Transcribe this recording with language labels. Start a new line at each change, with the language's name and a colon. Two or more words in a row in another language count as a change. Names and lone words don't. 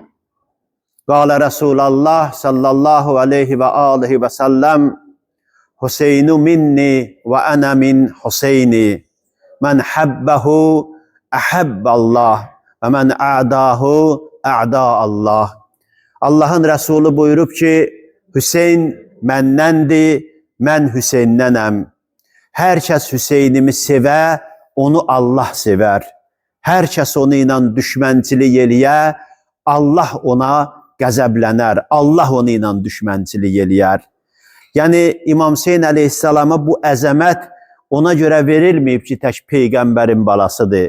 Arabic: قال رسول الله صلى الله عليه وعليه وسلم: حسين مني وأنا من حسين. من أحبه أحب الله ومن عاداه عادى الله.
Azerbaijani: Allah'ın Resulü buyurup ki, Hüseyin mennendir, mən Hüseynnənəm. Hər kəs Hüseynimi sevə, onu Allah sevər. Hər kəs onu ilə düşmənçilik eləyə, Allah ona qəzəblənər. Allah onu ilə düşmənçilik eləyər. Yəni İmam Hüseyn əleyhissalama bu əzəmət ona görə verilməyib ki, tək peyğəmbərin balasıdır.